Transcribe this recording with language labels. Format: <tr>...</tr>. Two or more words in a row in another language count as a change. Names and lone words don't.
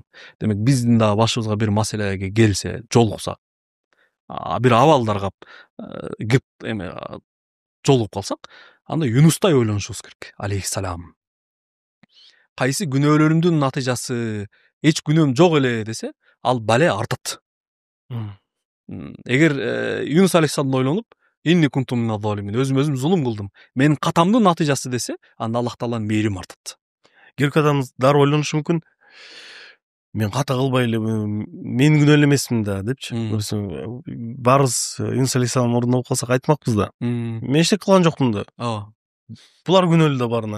<ky>Демек биздин да башыбызга бир маселеге келсе, жолукса, бир абалдарга кеп жолугуп калсак, анда Юнустай ойлонушубуз керек. Алейхиссалам. Кайсы күнөөлөрүмдүн натыйжасы эч күнөөм жок эле десе, ал бале артат. Эгер Юнус алейхиссалам ойлонуп,</ky> <ar>إني كنت من الظالمين,</ar> <ky>өзүм зулум кылдым, менин катамдын натыйжасы десе, анда Аллах Тааланын мээрими артат. Кээ бир адамдар дароо ойлонушу мүмкүн. Мен ката кылбай эле, мен күнөөлүү эмесмин да депчи. Баарыбыз Юнус алейхиссалам ордунда болуп калсак айтмакпыз да. Мен эчтеке кылган жокмун да. Булар күнөөлүү да барына.</ky>